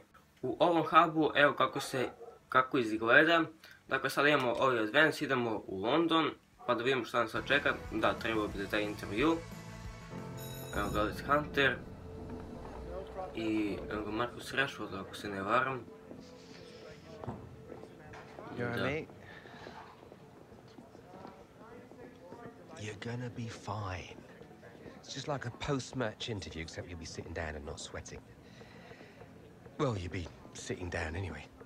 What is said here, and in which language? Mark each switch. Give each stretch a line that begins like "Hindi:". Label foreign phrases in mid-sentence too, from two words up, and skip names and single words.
Serbian: U ovom hubu, evo kako izgleda. Dakle, sad imamo ovaj advance, idemo u London. Pa da vidimo šta nas sad čeka. Da, trebalo bi da je taj intervju. Evo ga Alex Hunter. I evo ga Marcus Rashford, ako se ne varam.
English: You're gonna be fine. It's just like a post-match interview, except you'll be sitting down and not sweating. Well, you'll be sitting down anyway.